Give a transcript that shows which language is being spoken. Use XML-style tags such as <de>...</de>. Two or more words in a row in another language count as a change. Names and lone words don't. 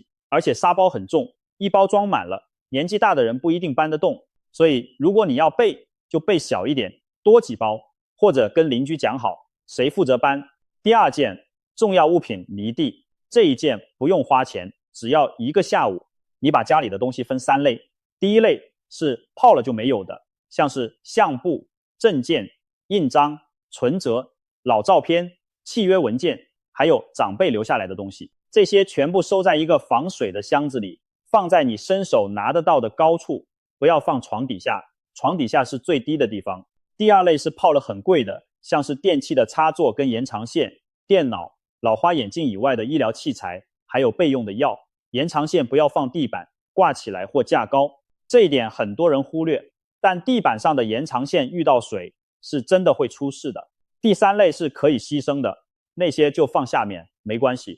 <zh>而且沙包很重，一包装滿了，年紀大的人不一定搬得動，所以如果你要備，就備小一點，多幾包，或者跟鄰居講好誰負責搬。第2件，重要物品離地。這一件不用花錢，只要1個下午，你把家裡的東西分3類。第一類是泡了就沒有的，像是相簿、證件、印章、存折、老照片、契約文件，還有長輩留下來的東西，這些全部收在一個防水的箱子裡，放在你伸手拿得到的高處，不要放床底下，床底下是最低的地方。第2類是泡了很貴的，像是電器的插座跟延長線、電腦、老花眼鏡以外的醫療器材，還有備用的藥。延長線不要放地板，掛起來或架高，這一點很多人忽略，但地板上的延長線遇到水是真的會出事的。第3類是可以犧牲的，那些就放下面，沒關係。</zh>